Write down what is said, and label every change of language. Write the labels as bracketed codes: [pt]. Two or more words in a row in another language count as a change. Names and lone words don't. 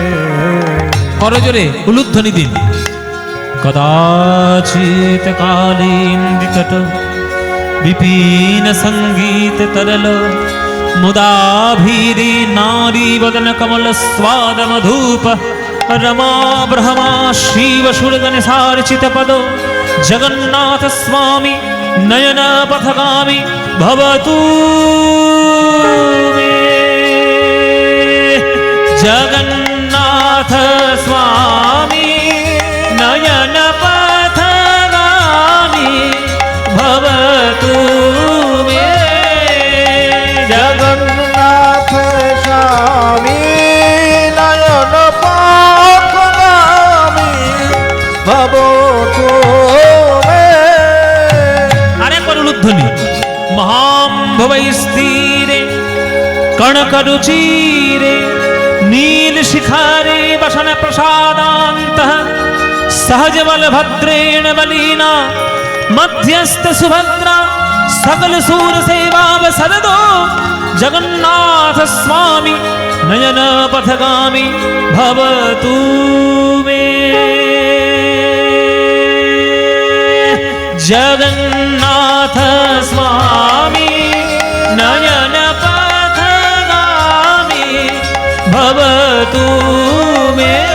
[bn] করজোরে উলুধ্বনি দিন। [sa] কদাচিৎ কালীন্দিতট বিপিন সঙ্গীত তরল মুদাভীরি নারী বদন কমল স্বাদ মধুপ रमा ब्रह्मा शिव सुरगण सार्चित पदो जगन्नाथ स्वामी नयन पथगामी भवतु मे। जगन्नाथ स्वामी नयन पथगामी भवतु मे। जगन्नाथ स्वामी नयन पथगामी भवतु मे। [bn] আরেকবার উলুধ্বনি। [sa] মহাম ভবৈস্তীরে কণকরুচিরে নীল শিখারে বসন প্রসাদান্তঃ सहज बलभद्रेण बलीना मध्यस्थ सुभद्रा सकल सूर सेवा सरदो जगन्नाथ स्वामी नयन पथगामी भवतु मे। जगन्नाथ स्वामी नयन पथगामी भवतु मे।